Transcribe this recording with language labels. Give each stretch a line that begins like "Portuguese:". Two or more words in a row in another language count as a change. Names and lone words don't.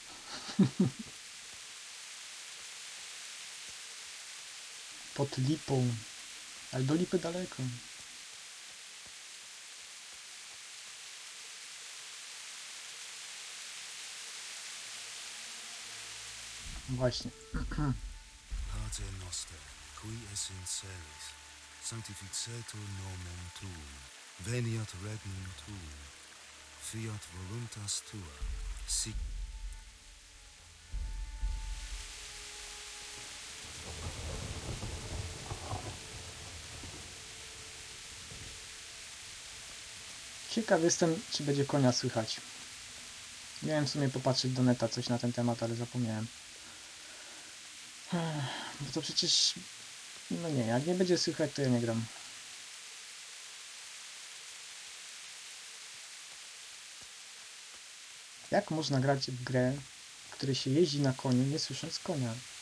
Polish: Pod lipą. Ale do lipy daleko. Właśnie.
Latin: Pater noster, qui es in celis, sanctificetur nomen tuum, veniat regnum tuum, fiat voluntas tua, sic
Polish: Ciekaw jestem, czy będzie konia słychać. Miałem w sumie popatrzeć do neta coś na ten temat, ale zapomniałem. Bo to przecież... No nie, jak nie będzie słychać, to ja nie gram. Jak można grać w grę, w której się jeździ na koniu, nie słysząc konia?